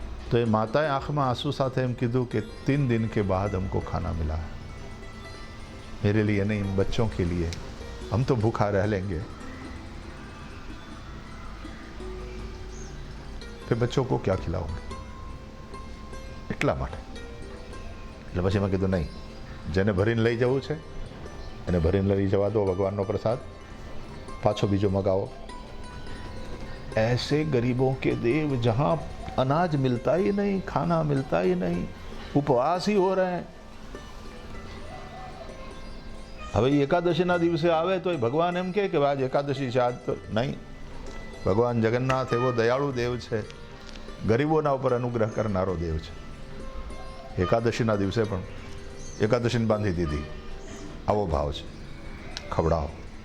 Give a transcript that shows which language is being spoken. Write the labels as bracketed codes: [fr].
[gu] તો એ માતાએ આંખમાં આંસુ સાથે એમ કીધું કે [hi] 3 दिन के बाद हमको खाना मिला है, मेरे लिए नहीं, इन बच्चों के लिए, हम तो भूखा रह लेंगे, फिर बच्चों को क्या खिलाऊंगे. [gu] એટલા માટે. એટલે પછી મેં કીધું નહીં, જેને ભરીને લઈ જવું છે એને ભરીને લઈ જવા દો. ભગવાનનો પ્રસાદ પાછો બીજો મગાવો. [hi] ऐसे गरीबों के देव जहाँ अनाज मिलता ही नहीं, खाना मिलता ही नहीं, उपवास ही हो रहे हैं. [gu] હવે એકાદશીના દિવસે આવે તો ભગવાન એમ કે આજ એકાદશી છે, આજ તો નહીં. ભગવાન જગન્નાથ એવો દયાળુ દેવ છે, ગરીબોના ઉપર અનુગ્રહ કરનારો દેવ છે. એકાદશીના દિવસે પણ એકાદશીને બાંધી દીધી. આવો ભાવ છે. ખવડાવો.